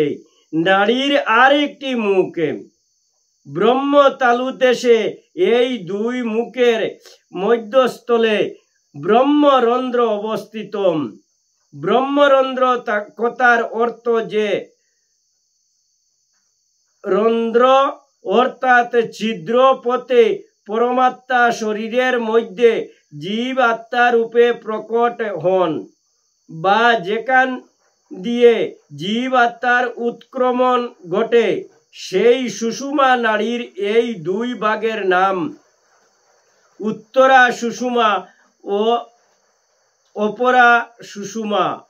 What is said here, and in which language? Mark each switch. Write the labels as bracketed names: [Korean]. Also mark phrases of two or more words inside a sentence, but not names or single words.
[Bangla] নাড়ির আরেকটি মুখ ব্রহ্মতালুদেশে। এই দুই মুখের মধ্যস্থলে ব্রহ্মরন্ধ্র অবস্থিত। ব্রহ্মরন্ধ্র কথার অর্থ যে রন্ধ্র অর্থাৎ ছিদ্র পথে পরমাত্মা শরীরের মধ্য জীব আত্মা রূপে প্রকট হন বা যেখান দিয়ে জীব আত্মার উৎক্রমণ ঘটে সেই সুষুমা নাড়ীর এই দুই ভাগের নাম উত্তরা সুষুমা ও অপরা সুষুমা।